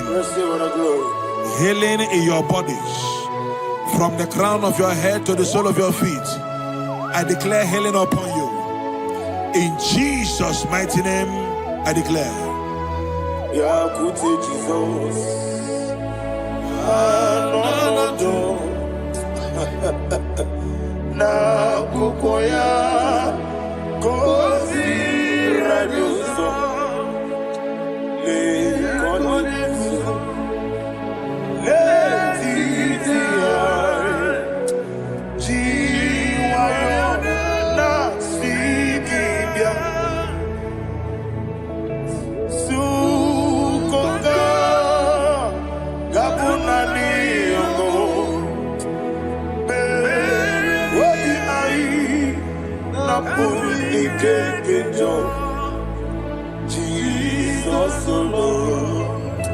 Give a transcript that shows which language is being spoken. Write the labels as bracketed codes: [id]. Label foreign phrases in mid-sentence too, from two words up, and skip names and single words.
[en] Healing in your bodies. From the crown of your head to the sole of your feet. I declare healing upon you. In Jesus' mighty name, I declare. Jesus. Na kukoya kozi raduso le konesu le titiare jiwayo na sikibia sukonga gabuna liyongo Jesus alone.